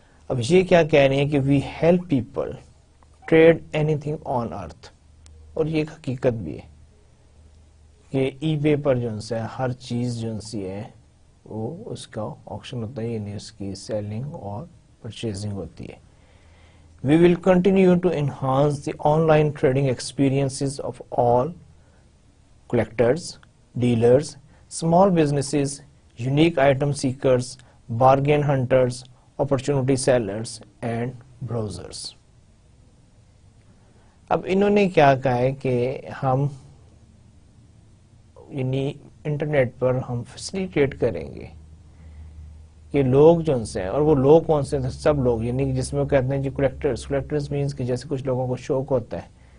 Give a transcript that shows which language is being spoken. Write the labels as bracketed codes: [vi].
[ur] اب یہ کیا کہہ رہے ہیں کہ [en] we help people trade anything on earth, [ur] اور یہ ایک حقیقت بھی ہے کہ ای بے پر جو ہے ہر چیز جو ہے وہ اس کا آکشن ہوتا ہے, یعنی اس کی سیلنگ اور پرچیزنگ ہوتی ہے. [en] We will continue to enhance the online trading experiences of all collectors, dealers, small businesses, unique item seekers, bargain hunters, opportunity sellers and browsers. [ur] اب انہوں نے کیا کہا ہے کہ ہم یعنی انٹرنیٹ پر ہم فیسیلیٹیٹ کریں گے کہ لوگ جو سے ہیں, اور وہ لوگ کون سے ہیں؟ سب لوگ, یعنی جس میں وہ کہتے ہیں جی کلیکٹرز مینس کہ جیسے کچھ لوگوں کو شوق ہوتا ہے